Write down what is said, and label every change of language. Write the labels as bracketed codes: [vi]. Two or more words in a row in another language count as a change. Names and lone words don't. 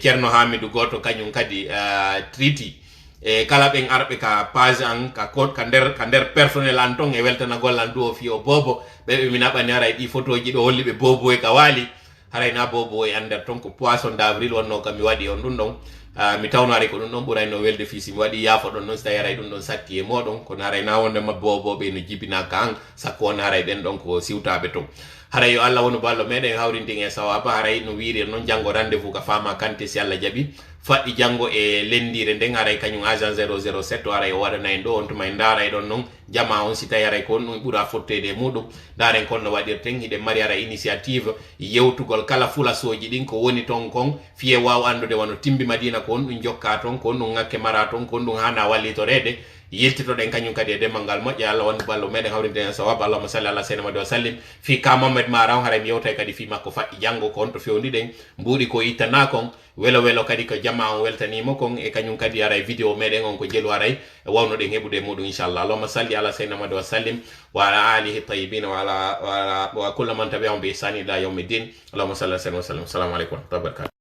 [ff] ceerno Hamidou goto kañum kadi triti e kala ɓen arɓe ka page an ka code ka nder personnel an ton e weltanagol an du o fi o bobo ɓeɓe mi naɓani haray ɗi photo ji ɗo holli ɓe bobo e ka waali haray na bobo e ander ton ko [fr] poisson d'avril [ff] wonno kam mi waɗi on ɗum ɗon mi tawno haray ko ɗum ɗon ɓurayno welde fisi mi waɗi yaafo ɗon noon so tawi haray ɗum ɗon satti e moɗon kono haray na wondema boboɓe no jibinaka an sakko won haray ɓen ɗon ko siwtaɓe ton haray yo Allah wonu ballo meɗen hawrintin e sawaba haray no wiiri noon janggo rendez-vous ka Fama Kanté si Allah jaaɓi faɗɗi janggo e lendire nden haray kañum agent 007 o haray o waɗana en ɗo on tuma en daaray ɗon noon jama on si tawi haray ko on ɗum ɓuura fottede e muɗum daren kon no waɗirten hiɗen mari haray initiative yewtugol kala fulasoji ɗin ko woni ton kon fiye waw andude wano timbi Madina ko on ɗum jokka ton ko on ɗum ŋakke mara ton ko on ɗum hana wallitorede yiltitoɗen kañum kadi e demmal ngal moƴƴe Allah wonde ballo meɗen hawrinde en sawaba [ar] اللهم صل على سيدنا محمد وسلم [ff] fi ka Mamadou Maran haray mi yewtay kadi fi makko faɗɗi janggo ko honto fewniɗen mbuuɗi ko ittana kon welo welo kadi ko jamma on weltanimo kon e kañum kadi haray vidéo meɗen on ko jelu haray wawnoɗen heɓude muɗum inchallah [ar] اللهم صل على سيدنا محمد وسلم وعلى آله الطيبين وكل من تبعهم بإحسان إلى يوم الدين اللهم صل على سيدنا وسلم السلام عليكم ورحمة الله وبركاته